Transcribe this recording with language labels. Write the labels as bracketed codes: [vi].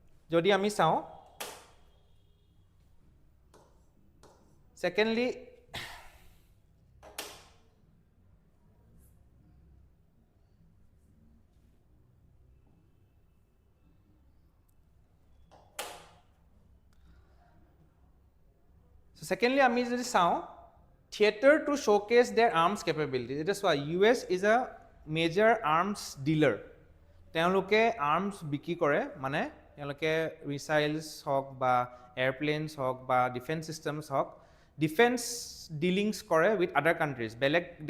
[as] যদি আমি চাওঁ Secondly, আমি যদি চাওঁ [en] theater to showcase their arms capability. It is why US is a major arms dealer. [as] তেওঁলোকে আৰ্মছ বিক্ৰী কৰে মানে তেওঁলোকে মিছাইলছ হওক বা এয়াৰপ্লেনছ হওক বা ডিফেন্স চিষ্টেমছ হওক ডিফেন্স ডিলিংছ কৰে উইথ আদাৰ কাণ্ট্ৰিজ বেলেগ